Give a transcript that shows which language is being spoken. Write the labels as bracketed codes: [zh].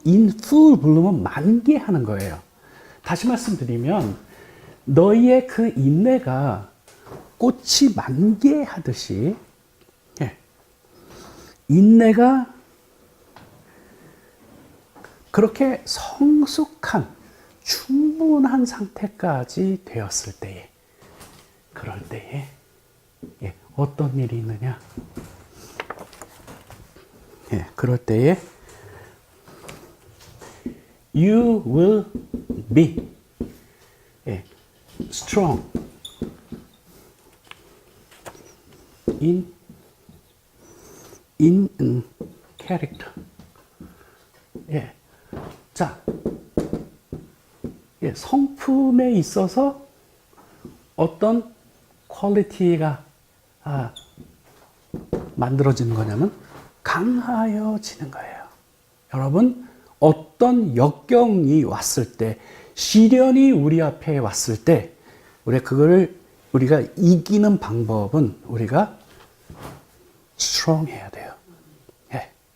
[ko] in full bloom은 만개하는 거예요. 다시 말씀드리면 너희의 그 인내가 꽃이 만개하듯이, 예, 인내가 그렇게 성숙한 충분한 상태까지 되었을 때에, 그럴 때에, 예, 어떤 일이 있느냐? 예, 그럴 때에 [en] you will be, [ko] 예, [en] strong in character. [ko] 예. 자, 예, 성품에 있어서 어떤 퀄리티가 만들어지는 거냐면 강하여지는 거예요. 여러분, 어떤 역경이 왔을 때, 시련이 우리 앞에 왔을 때, 우리가 이기는 방법은 우리가 strong 해야 돼요. 예.